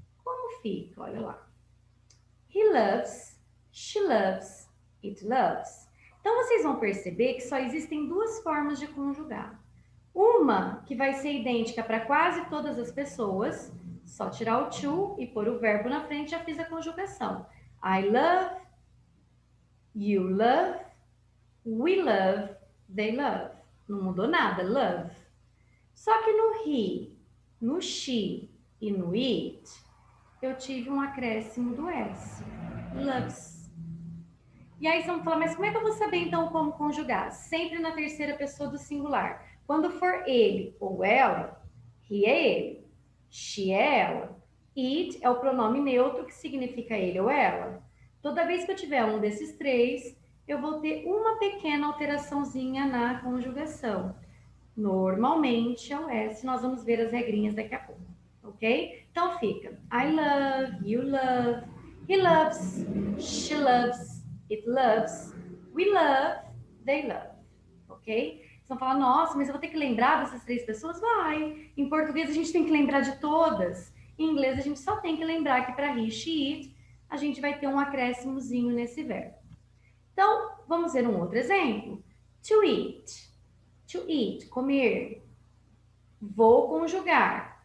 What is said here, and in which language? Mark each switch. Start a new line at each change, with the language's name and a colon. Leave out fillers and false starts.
Portuguese: Como fica? Olha lá.
English: He loves, she loves, it loves.
Portuguese: Então, vocês vão perceber que só existem duas formas de conjugar. Uma que vai ser idêntica para quase todas as pessoas, só tirar o to e pôr o verbo na frente, já fiz a conjugação.
English: I love, you love, we love, they love.
Portuguese: Não mudou nada, love. Só que no he, no she e no it, eu tive um acréscimo do S. Loves. E aí vocês vão falar, mas como é que eu vou saber então como conjugar? Sempre na terceira pessoa do singular. Quando for ele ou ela, he é ele, she é ela, it é o pronome neutro que significa ele ou ela. Toda vez que eu tiver um desses três, eu vou ter uma pequena alteraçãozinha na conjugação. Normalmente é o S, nós vamos ver as regrinhas daqui a pouco, ok? Então fica,
English: I love, you love, he loves, she loves, it loves, we love, they love, ok?
Portuguese: Vocês vão falar, nossa, mas eu vou ter que lembrar dessas três pessoas? Vai! Em português a gente tem que lembrar de todas, em inglês a gente só tem que lembrar que para he, she, it, a gente vai ter um acréscimozinho nesse verbo. Então, vamos ver um outro exemplo.
English: To eat. To eat,
Portuguese: comer. Vou conjugar.